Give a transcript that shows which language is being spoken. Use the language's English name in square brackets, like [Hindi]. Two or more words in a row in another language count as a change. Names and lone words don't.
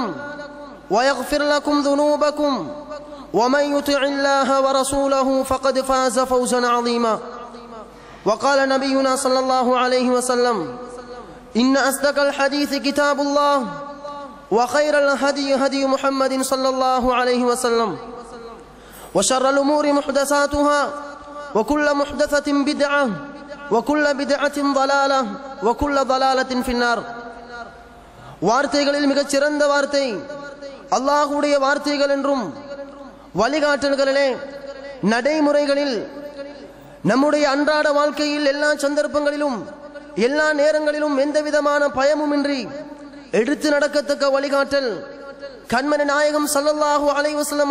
[Arabic] ويغفر لكم ذنوبكم ومن يطع الله ورسوله فقد فاز فوزا عظيما وقال نبينا صلى الله عليه وسلم إن أصدق الحديث كتاب الله وخير الهدي هدي محمد صلى الله عليه وسلم وشر الأمور محدثاتها وكل محدثة بدعة وكل بدعة ضلالة وكل ضلالة في النار [Tamil] வார்த்தைகளில் மிகச் சிறந்த வார்த்தை அல்லாஹ்வுடைய வார்த்தைகள் என்றும் வழிகாட்டல்களிலே நடைமுறைகளில் நம்முடைய அன்றாட வாழ்க்கையில் எல்லா சந்தர்ப்பங்களிலும் எல்லா நேரங்களிலும் எந்தவிதமான பயமுமின்றி எடுத்து நடக்கத்தக்க வழிகாட்டல் கண்மணி நாயகம் [Arabic] صلى الله عليه وسلم